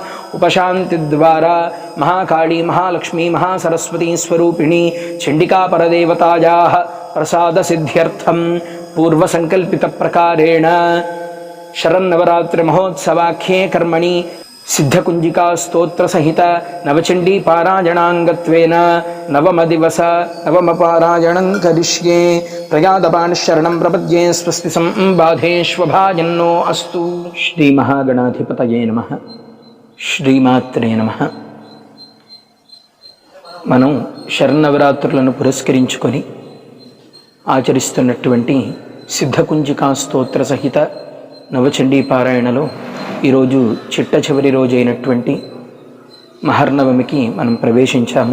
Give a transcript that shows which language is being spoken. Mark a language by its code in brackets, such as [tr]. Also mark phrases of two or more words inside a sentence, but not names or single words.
[sa] उपशान्तिद्वारा महाकाली महालक्ष्मी महासरस्वती स्वरूपिणी चण्डिकापरदेवतायाः प्रसादसिद्ध्यर्थं पूर्वसङ्कल्पितप्रकारेण शरन्नवरात्रि महोत्सवाख्ये कर्मणि सिद्धकुंजिका स्तोत्र सहित नवचंडी पारायणांगत्वेन नवमदिवस नवमपारायणं करिष्ये प्रयादपाणिशरणं प्रपद्ये स्वस्ति संबाधेष्वभाजन्नो अस्तु। श्री महागणाधिपतये नमः। श्रीमात्रे नमः। [te] మనం శరన్నవరాత్రులను పురస్కరించుకొని ఆచరిస్తున్నటువంటి సిద్ధకుంజికా స్తోత్ర సహిత నవచండీ పారాయణలో ఈరోజు చిట్ట చివరి రోజు అయినటువంటి మహర్నవమికి మనం ప్రవేశించాము.